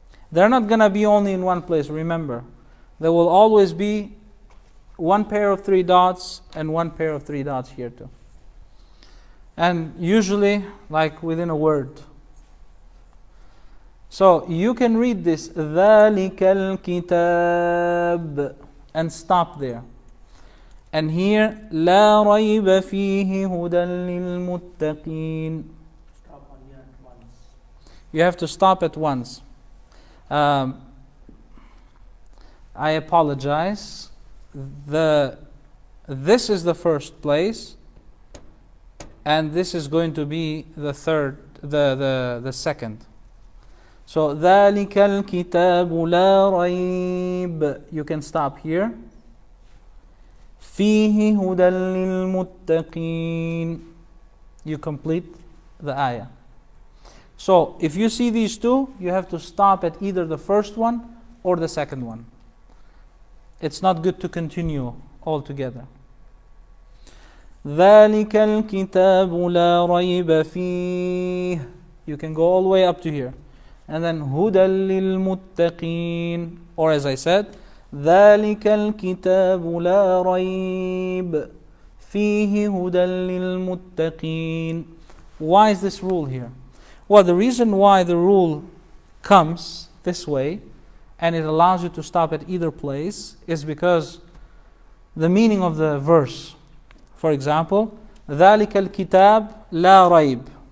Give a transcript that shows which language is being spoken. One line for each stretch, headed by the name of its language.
English: They're not going to be only in one place, remember. There will always be 1 pair of 3 dots and 1 pair of 3 dots here too. And usually, like within a word. So you can read this,
Arabic: ذَلِكَ الْكِتَابِ,
English: and stop there. And here,
Arabic: لَا رَيْبَ فِيهِ هُدًى لِلْمُتَّقِينَ.
English: Stop on here at once. You have to stop at once. I apologize. This is the first place, and this is going to be the third, the second.
Arabic: So ذَلِكَ الْكِتَابُ لَا رَيْبَ.
English: You can stop here.
Arabic: فِيهِ هُدًى لِلْمُتَّقِينَ.
English: You complete the ayah. So if you see these 2, you have to stop at either the first one or the second one. It's not good to continue altogether.
Arabic: ذَلِكَ الْكِتَابُ لَا رَيْبَ فِيهِ.
English: You can go all the way up to here. And then
Arabic: هُدًى لِلْمُتَّقِينَ.
English: Or as I said,
Arabic: ذَلِكَ الْكِتَابُ لَا رَيْبَ فِيهِ هُدًى لِلْمُتَّقِينَ.
English: Why is this rule here? Well, the reason why the rule comes this way and it allows you to stop at either place is because the meaning of the verse. For example,
Arabic: ذَلِكَ الْكِتَابُ لَا رَيْبَ.